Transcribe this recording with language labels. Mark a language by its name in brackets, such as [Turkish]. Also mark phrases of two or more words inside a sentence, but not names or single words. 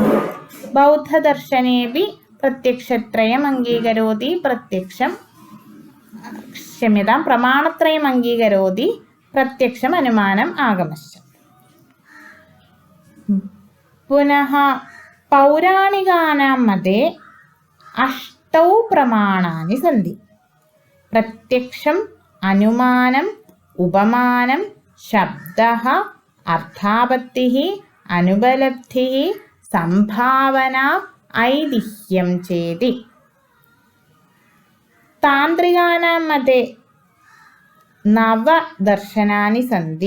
[Sanskrit] बौद्धदर्शनेऽपि प्रत्यक्षत्रयम् अङ्गीकरोति: प्रमाणत्रयम् अङ्गीकरोति: प्रत्यक्षम्, अनुमानम्, आगमश्च। पुनः पौराणिकानां मते 8 प्रमाणानि सन्ति: प्रत्यक्षम्, അനുമാനം ഉപമാനം ശബ്ദഃ അർത്ഥാപത്തിഃ അനുപലബ്ധിഃ സംഭാവന ഐതിഹ്യം ചേതി. താന്ത്രികാനാം മതേ നവദർശനാനി സന്തി.